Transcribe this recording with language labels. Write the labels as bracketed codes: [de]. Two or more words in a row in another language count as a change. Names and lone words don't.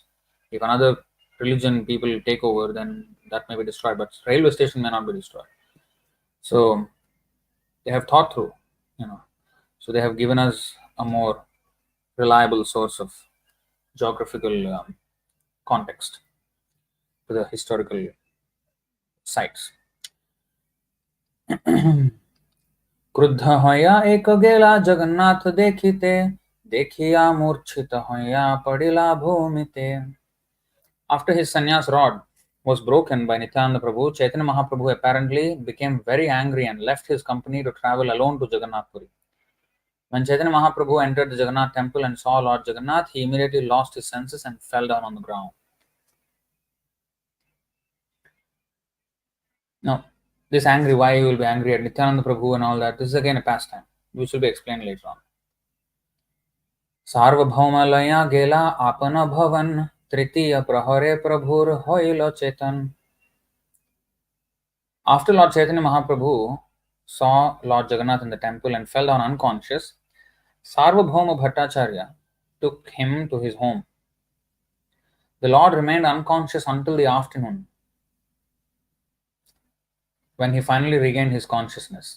[en] If another religion people take over, then that may be destroyed, but railway station may not be destroyed. So they have thought through, so they have given us a more reliable source of geographical context to the historical sites. [bn] ক্রুদ্ধ হঞা একা গেলা জগন্নাথ দেখিতে, দেখিয়া মূর্চ্ছিত হঞা পড়িলা ভূমিতে. [en] After his sannyas rod was broken by Nityananda Prabhu, Chaitanya Mahaprabhu apparently became very angry and left his company to travel alone to Jagannath Puri. When Chaitanya Mahaprabhu entered the Jagannath temple and saw Lord Jagannath, he immediately lost his senses and fell down on the ground. Now, this angry, why he will be angry at Nityananda Prabhu and all that, this is again a pastime, which will be explained later on. [bn] সার্বভৌম লঞা গেলা আপন ভবন তৃতীয় প্রহরে প্রভুর হইল চেতন. [en] After Lord Chaitanya Mahaprabhu saw Lord Jagannath in the temple and fell down unconscious, Sarvabhauma Bhattacharya took him to his home. The Lord remained unconscious until the afternoon, when he finally regained his consciousness.